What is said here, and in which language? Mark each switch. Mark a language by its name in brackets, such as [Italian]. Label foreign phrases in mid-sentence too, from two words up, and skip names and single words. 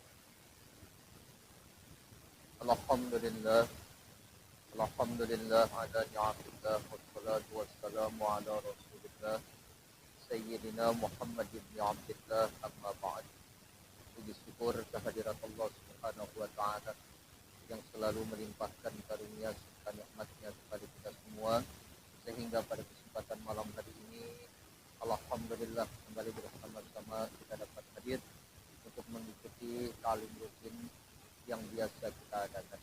[Arabic] الحمد لله، الحمد لله على نعم الله والصلاة والسلام على رسول الله سيدنا محمد بن عبد الله أما بعد. [Indonesian] Puji syukur kehadirat Allah [Arabic] سبحانه وتعالى [Indonesian] yang selalu melimpahkan karunia serta nikmatnya kepada kita semua, sehingga pada kesempatan malam hari ini alhamdulillah kembali bersama-sama kita dapat hadir untuk mengikuti talim rutin yang biasa kita adakan.